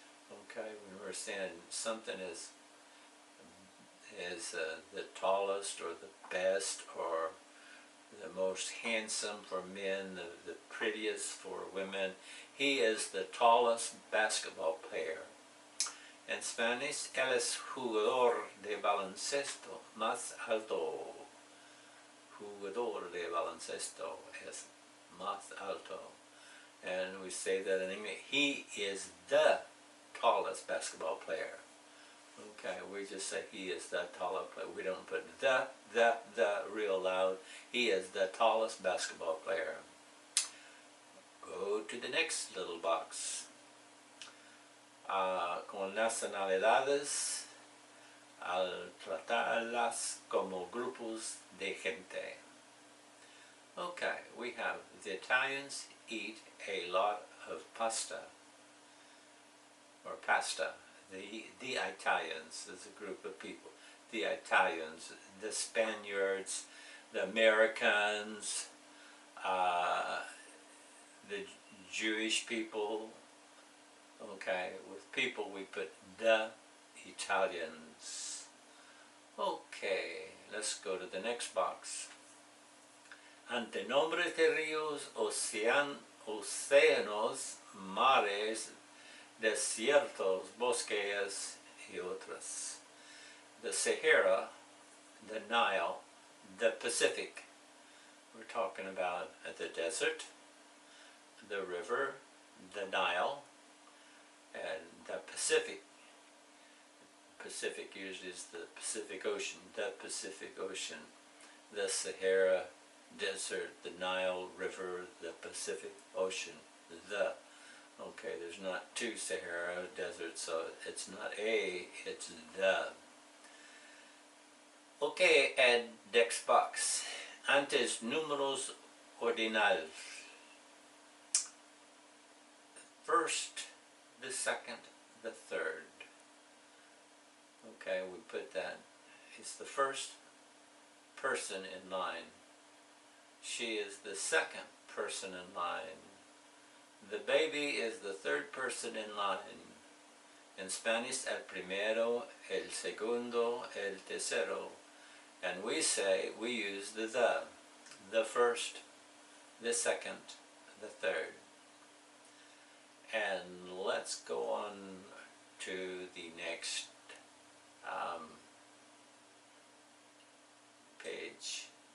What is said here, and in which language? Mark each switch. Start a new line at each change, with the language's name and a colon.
English: Okay, when we're saying something is the tallest or the best or the most handsome for men, the prettiest for women, he is the tallest basketball player.
Spanish: En Spanish, él es jugador de baloncesto más alto. Jugador de baloncesto es más alto.
English: And we say that in English, he is the tallest basketball player. Okay, we just say he is the tallest player. We don't put the real loud. He is the tallest basketball player. Go to the next little box.
Spanish: Con nacionalidades, al tratarlas como grupos de gente.
English: Okay, we have the Italians eat a lot of pasta, or pasta. The Italians is a group of people. The Italians, the Spaniards, the Americans, the Jewish people. Okay, with people we put the Italians. Okay, let's go to the next box.
Spanish: Antenombres de ríos, océanos, mares, desiertos, bosques, y otras.
English: The Sahara, the Nile, the Pacific. We're talking about the desert, the river, the Nile, and the Pacific. Pacific usually is the Pacific Ocean, the Pacific Ocean, the Sahara Desert, the Nile River, the Pacific Ocean, the. Okay, there's not two Sahara deserts, so it's not a, it's the. Okay, add next box.
Spanish: Antes números ordinales.
English: First, the second, the third. Okay, we put that. It's the first person in line. She is the second person in line. The baby is the third person in line. In Spanish,
Spanish: el primero, el segundo, el tercero.
English: And we say, we use the first, the second, the third. And let's go on to the next page.